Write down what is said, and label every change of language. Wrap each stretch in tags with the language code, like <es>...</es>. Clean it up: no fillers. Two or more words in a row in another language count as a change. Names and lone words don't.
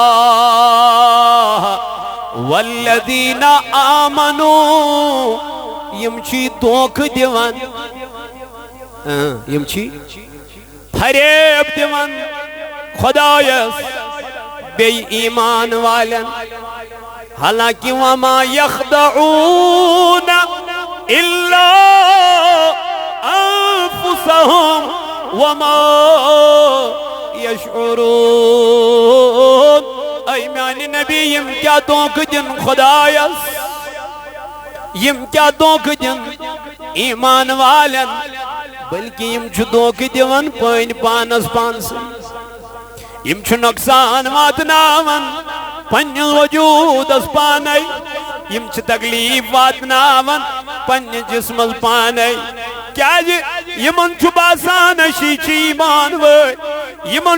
<ar>والذین آمنوا</ar> <ks>یم چھی دھوکہ دِوان یم چھی فریب دِوان خدایس بیٚیہِ ایمان والٮ۪ن حالانکہ</ks> <ar>وما یخدعون الا انفسهم وما یشعرون</ar> <ks>اے میانہِ نبی یم کیا دھوکہ دن خدایس یم کیا دھوکہ دن ایمان والن بلکہ یم چھُ دھوکہ دِوان پٲنۍ پانس پانسٕے یم چھُ نۄقصان واتناوان پننِس وجوٗدس پانے یم چھِ تکلیٖف واتناوان پننِس جسمس پانے کیٛازِ یمن چھُ باسان أسی چھِ ایمان وٲلۍ یمن</ks>